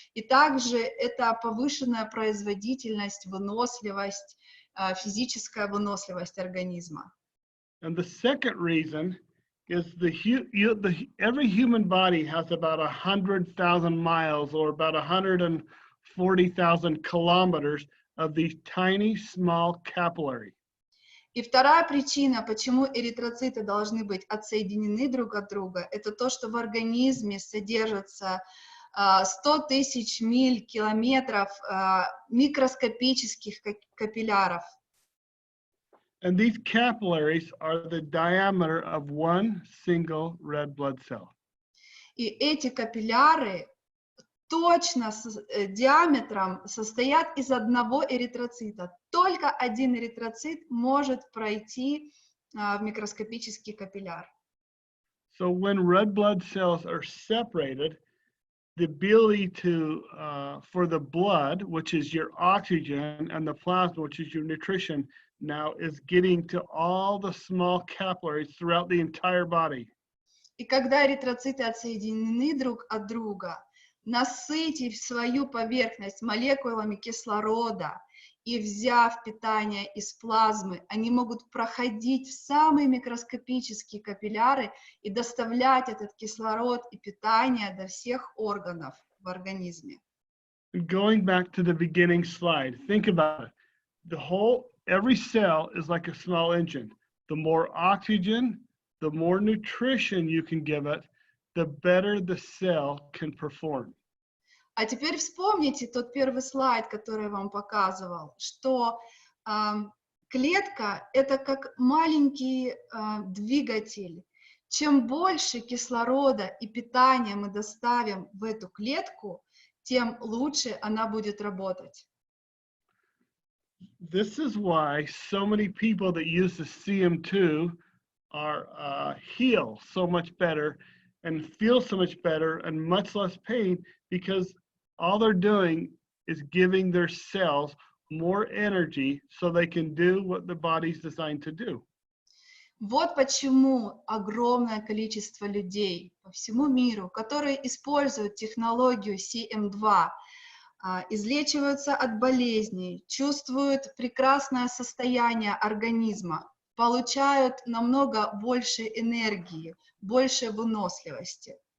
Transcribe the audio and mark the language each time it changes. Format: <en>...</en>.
<ru>И также это повышенная производительность, выносливость, физическая выносливость организма.</ru> <en>And the second reason is every human body has about 100,000 miles or about 140,000 kilometers of these tiny, small capillaries.</en> <ru>И вторая причина, почему эритроциты должны быть отсоединены друг от друга, это то, что в организме содержатся 100 тысяч миль, километров микроскопических капилляров.</ru> <en>And these capillaries are the diameter of one single red blood cell.</en> <ru>И эти капилляры точно диаметром состоят из одного эритроцита. Только один эритроцит может пройти в микроскопический капилляр.</ru> <en>So when red blood cells are separated, the ability to for the blood, which is your oxygen, and the plasma, which is your nutrition, now is getting to all the small capillaries throughout the entire body.</en> <ru>И когда эритроциты отсоединены друг от друга, насытив свою поверхность молекулами кислорода и взяв питание из плазмы, они могут проходить в самые микроскопические капилляры и доставлять этот кислород и питание до всех органов в организме.</ru> <en>Going back to the beginning slide, think about it. Every cell is like a small engine. The more oxygen, the more nutrition you can give it, the better the cell can perform.</en> <ru>А теперь вспомните тот первый слайд, который я вам показывал, что клетка — это как маленький двигатель. Чем больше кислорода и питания мы доставим в эту клетку, тем лучше она будет работать.</ru> <en>This is why so many people that use the cm2 are heal so much better and feel so much better and much less pain, because all they're doing is giving their cells more energy so they can do what the body's designed to do.</en> <ru>Вот почему огромное количество людей по всему миру, которые используют технологию cm2, излечиваются от болезней, чувствуют прекрасное состояние организма, получают намного больше энергии, больше выносливости.</ru>